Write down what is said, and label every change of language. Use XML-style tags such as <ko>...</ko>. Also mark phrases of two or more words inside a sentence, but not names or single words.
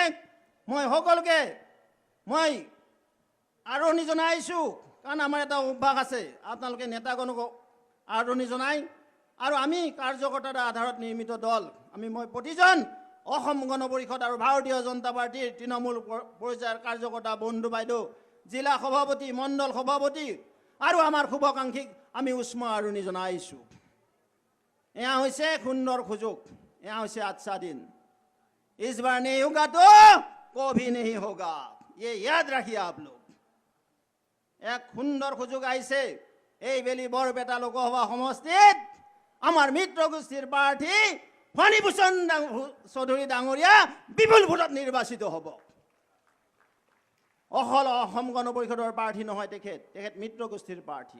<as>মই সকলোকে আদৰণি জনাইছোঁ, কাৰণ আমাৰ এটা অভ্যাস আছে, আপোনালোকে নেতাগণক আদৰণি জনায় আৰু আমি কাৰ্যকৰ্তাৰ আধাৰত নিৰ্মিত দল, মই প্ৰতিজন অসম গণ পৰিষদ আৰু ভাৰতীয় জনতা পাৰ্টীৰ তৃণমূল পৰ্যায়ৰ কাৰ্যকৰ্তা বন্ধু বাইদেউ, জিলা সভাপতি, মণ্ডল সভাপতি আৰু আমাৰ শুভাকাংক্ষীক আমি উষ্ম আদৰণি জনাইছোঁ। এয়া হৈছে সুন্দৰ সুযোগ, এয়া হৈছে</as> <hi>अच्छे दिन। इस बार नहीं होगा तो कभी नहीं होगा, ये याद रखिए आप लोग।</hi> <as>এক সুন্দৰ সুযোগ आइसे এইবেলি বৰপেটা লোকসভা সমষ্টিত আমাৰ মিত্ৰ গোষ্ঠীৰ প্ৰাৰ্থী ফণীভূষণ চৌধুৰী ডাঙৰীয়া বিপুল ভোটত নিৰ্বাচিত হ'ব। অকল অসম গণ পৰিষদৰ প্ৰাৰ্থী নহয়, তেখেত মিত্ৰ গোষ্ঠীৰ প্ৰাৰ্থী।</as>